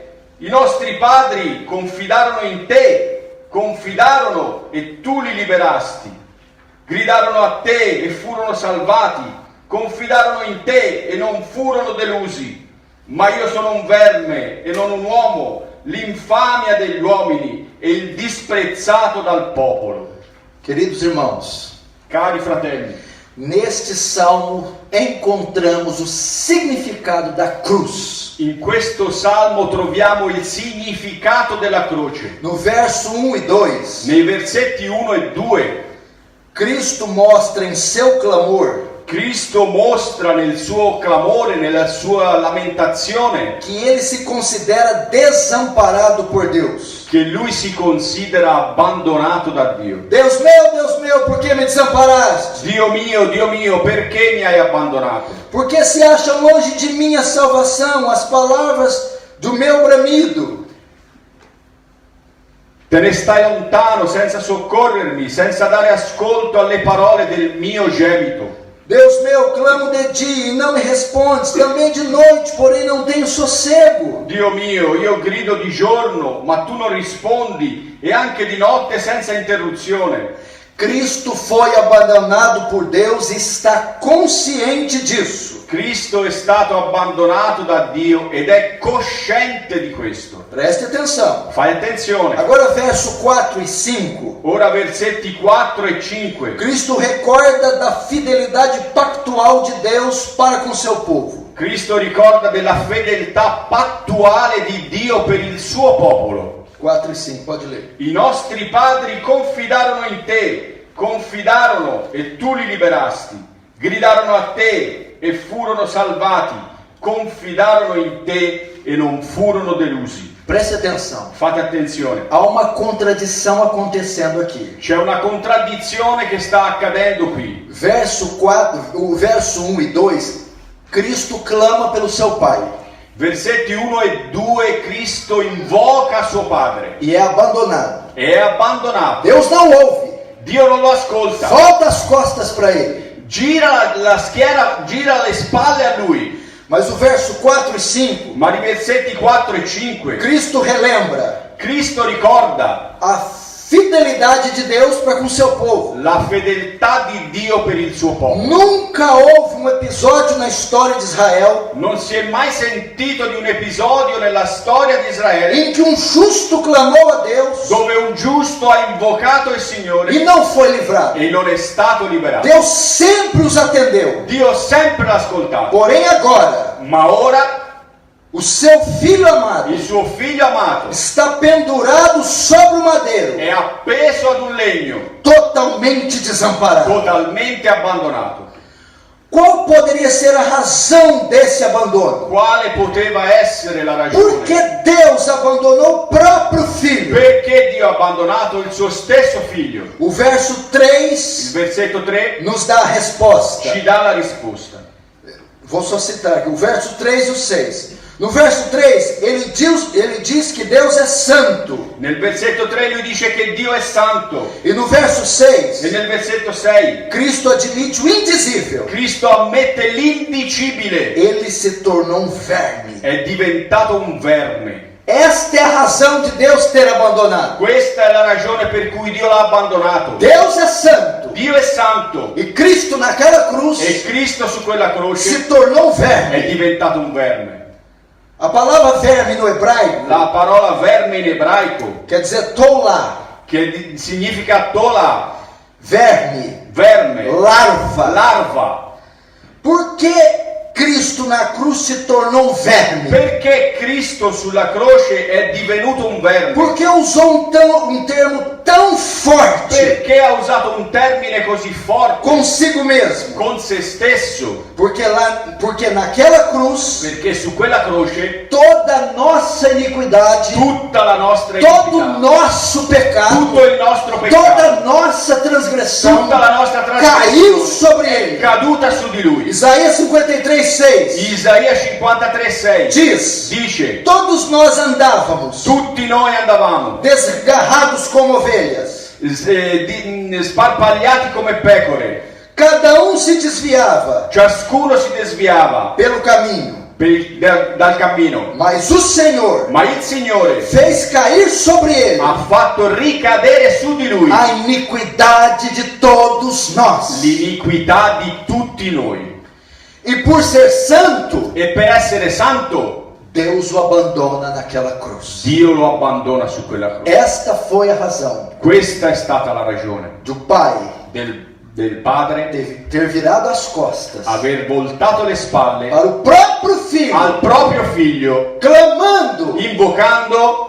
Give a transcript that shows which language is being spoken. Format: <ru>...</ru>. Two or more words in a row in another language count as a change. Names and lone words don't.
<it>I nostri padri confidarono in te, confidarono e tu li liberasti. Gridarono a te e furono salvati, confidarono in te e non furono delusi. Ma io sono un verme e non un uomo, l'infamia degli uomini e il disprezzato dal popolo.</it> <pt>Queridos irmãos,</pt> <it>Cari fratelli,</it> <pt>neste salmo encontramos o significado da cruz.</pt> <it>in questo salmo troviamo il significato della croce.</it> <pt>No verso 1 e 2,</pt> <it>Nei versetti 1 e 2,</it> <pt>Cristo mostra em seu clamor</pt> <it>Cristo mostra nel suo clamore, nella sua lamentazione,</it> <pt>que ele se considera desamparado por Deus.</pt> <it>che lui si considera abbandonato da Dio.</it> <pt>Deus meu, por que me desamparaste?</pt> <it>Dio mio, perché mi hai abbandonato?</it> <pt>Porque se acha longe de mim a salvação, as palavras do meu bramido.</pt> <it>Te ne stai lontano senza soccorrermi, senza dare ascolto alle parole del mio gemito.</it> <pt>Deus meu, clamo de dia e não me respondes, também de noite, porém não tenho sossego.</pt> <it>Dio mio, io grido di giorno, ma tu non rispondi, e anche di notte senza interruzione.</it> <pt>Cristo foi abandonado por Deus e está consciente disso.</pt> <it>Cristo è stato abbandonato da Dio ed è cosciente di questo.</it> <pt>Preste atenção.</pt> <it>Fai attenzione.</it> <pt>Agora verso 4 e 5.</pt> <it>Ora versetti 4 e 5.</it> <pt>Cristo recorda da fidelidade pactual de Deus para com seu povo.</pt> <it>Cristo ricorda della fedeltà pattuale di Dio per il suo popolo.</it> <pt>4 e 5, pode ler.</pt> <it>I nostri padri confidarono in te, confidarono e tu li liberasti, gridarono a te e furono salvati, confidarono in te e non furono delusi.</it> <pt>Preste atenção.</pt> <it>Fate attenzione.</it> <pt>Há uma contradição acontecendo aqui.</pt> <it>C'è una contraddizione che sta accadendo qui.</it> <pt>O verso 1 e 2, Cristo clama pelo seu Pai.</pt> <it>Versetti 1 e 2, Cristo invoca suo padre.</it> <pt>E é abandonado.</pt> <it>È abbandonato.</it> <pt>Deus não ouve.</pt> <it>Dio non lo ascolta.</it> <pt>Volta as costas para ele.</pt> <it>Gira la schiena, gira le spalle a lui.</it> <pt>Mas o verso 4 e 5,</pt> <it>Ma nei versetti 4 e 5,</it> <pt>Cristo relembra</pt> <it>Cristo ricorda</it> <pt>a fidelidade de Deus para com seu povo.</pt> <it>la fedeltà di Dio per il suo popolo.</it> <pt>Nunca houve um episódio na história de Israel</pt> <it>Non si è mai sentito di un episodio nella storia di Israele</it> <pt>em que um justo clamou a Deus</pt> <it>dove un giusto ha invocato il Signore</it> <pt>e não foi livrado.</pt> <it>e non è stato liberato.</it> <pt>Deus sempre os atendeu.</pt> <it>Dio sempre l'ha ascoltato.</it> <pt>Porém agora,</pt> <it>Ma ora</it> <pt>o seu filho amado</pt> <it>il suo figlio amato</it> <pt>está pendurado sobre o madeiro,</pt> <it>è appeso ad un legno,</it> <pt>totalmente desamparado.</pt> <it>totalmente abbandonato.</it> <pt>Qual poderia ser a razão desse abandono?</pt> <it>Quale poteva essere la</it> <pt>Por</pt> <it>ragione?</it> <pt>que Deus abandonou o próprio filho?</pt> <it>Perché Dio ha abbandonato il suo stesso figlio?</it> <pt>O verso</pt> <it>Il 3 versetto 3</it> <pt>nos dá a resposta.</pt> <it>ci dà la risposta.</it> <pt>Vou só citar aqui, o verso 3 e o 6. No verso 3, ele diz que Deus é santo.</pt> <it>Nel versetto 3 lui dice che Dio è santo.</it> <pt>E no verso</pt> <it>E 6, nel versetto 6</it> <pt>Cristo admite o indizível.</pt> <it>Cristo ammette l'indicibile.</it> <pt>Ele se tornou um verme.</pt> <it>È diventato un verme.</it> <pt>Esta é a razão de Deus ter abandonado.</pt> <it>Questa è la ragione per cui Dio l'ha abbandonato.</it> <pt>Deus é santo.</pt> <it>Dio è santo.</it> <pt>E Cristo naquela cruz</pt> <it>E Cristo su quella croce</it> <pt>se tornou um</pt> <it>è</it> <pt>verme.</pt> <it>diventato un verme.</it> <pt>A palavra verme no hebraico</pt> <it>La parola verme in ebraico,</it> <pt>quer dizer tolá,</pt> <it>che significa tola,</it> <pt>verme,</pt> <it>verme,</it> <pt>larva.</pt> <it>larva.</it> <pt>Por que Cristo na cruz se tornou um verme?</pt> <it>Perché Cristo sulla croce è divenuto un verme?</it> <pt>Porque usou um termo tão forte</pt> <it>Perché ha usato un termine così forte</it> <pt>consigo mesmo?</pt> <it>con se stesso?</it> <pt>Porque naquela cruz</pt> <it>Perché su quella croce</it> <pt>toda a nossa iniquidade,</pt> <it>tutta la nostra</it> <pt>todo o</pt> <it>iniquità,</it> <pt>nosso pecado,</pt> <it>tutto il nostro</it> <pt>toda</pt> <it>peccato,</it> <pt>a nossa transgressão</pt> <it>tutta la nostra</it> <pt>caiu</pt> <it>trasgressione</it> <pt>sobre</pt> <it>è</it> <pt>ele.</pt> <it>caduta su di lui.</it> <pt>Isaías 53:6</pt> <it>Isaia 53,6</it> <pt>diz:</pt> <it>dice:</it> <pt>todos nós andávamos</pt> <it>tutti noi andavamo</it> <pt>desgarrados como ovelhas,</pt> <it>sparpagliati come pecore,</it> <pt>cada um se desviava</pt> <it>ciascuno si desviava</it> <pt>pelo caminho,</pt> <it>dal cammino,</it> <pt>mas o Senhor</pt> <it>ma il Signore</it> <pt>fez cair sobre ele</pt> <it>ha fatto ricadere su di lui</it> <pt>a iniquidade de todos nós.</pt> <it>l'iniquità di tutti noi.</it> <pt>E por ser santo,</pt> <it>E per essere santo</it> <pt>Deus o abandona naquela cruz.</pt> <it>Dio lo abbandona su quella croce.</it> <pt>Esta foi a razão</pt> <it>Questa è stata la ragione</it> <pt>do Pai</pt> <it>del padre</it> <pt>ter virado as costas</pt> <it>aver voltato le spalle</it> <pt>para o próprio filho,</pt> <it>al proprio figlio,</it> <pt>clamando,</pt> <it>invocando,</it>